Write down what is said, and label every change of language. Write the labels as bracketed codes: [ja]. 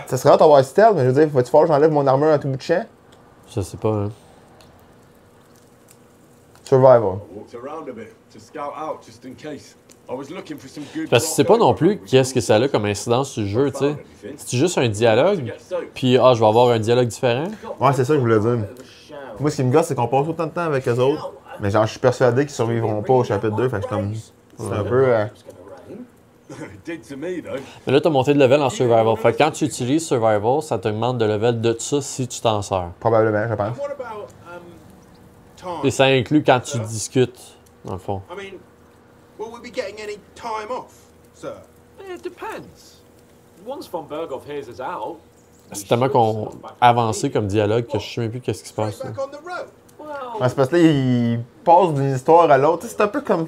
[fr] Ça serait hâte d'avoir stealth, mais je veux dire, va-tu falloir que j'enlève mon armure à tout bout de champ? Je sais pas, hein. [en] Survival. Walked around a bit to scout out just in case. I was looking for some good. [fr] Parce que tu sais pas non plus qu'est-ce que ça a comme incidence sur le jeu, tu sais. C'est juste un dialogue, puis je vais avoir un dialogue différent. Ouais, c'est ça que je voulais dire. Moi, ce qui me gosse, c'est qu'on passe autant de temps avec eux autres, mais genre, je suis persuadé qu'ils survivront pas au chapitre 2, fait que je suis comme... C'est un peu... [en] It did to me though. [fr] Mais là, t'as monté de level en survival. Fait que quand tu utilises survival, ça t'augmente de level de ça si tu t'en sers. Probablement, je pense. [en] What about time? [fr] Et ça inclut quand tu discutes, dans le fond. [en] I mean, will we be getting any time off, sir? It depends. Once von Berghoff hears us out, [fr] C'est tellement qu'on avancé comme dialogue que je sais même plus qu'est-ce qui se passe. [en] Straight [fr] Là. [en] back on the road. [fr] Ouais, c'est parce que là, il passe d'une histoire à l'autre. Tu sais, c'est un peu comme...